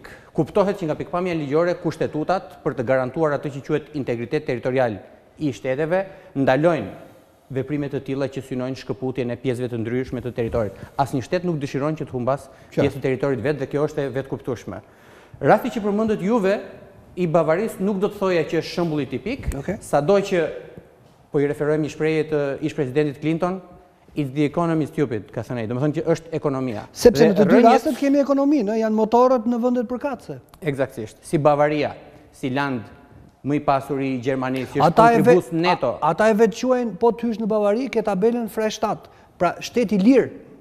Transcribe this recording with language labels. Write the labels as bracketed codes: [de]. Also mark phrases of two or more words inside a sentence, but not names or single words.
[sq] Kuptohet që nga pikpamja ligjore, kushtetutat, për të garantuar atë që quhet integritet territorial i shteteve, ndalojnë veprime të tilla që synojnë shkëputjen e pjesëve të ndryshme të territorit. Asnjë shtet nuk dëshiron që të humbas pjesë të territorit vet, dhe kjo është e vetkuptueshme. Rasti që përmendët juve i Bavarisë nuk do të thoja që është shembulli tipik, sado që po i referohem një shprehje të ish-presidentit Clinton, [en] it's the economy stupid, [sq] ka thënë ai. Domethënë që është ekonomia. Sepse në të dy rastet kemi ekonominë, janë motorët në vendet përkatëse. Eksaktësisht. Si Bavaria, si land më i pasur i Gjermanisë, që është kontribus neto. Ata e vetë quajnë, po të hysh në Bavari, ke tabelën Freistaat, pra shteti lirë.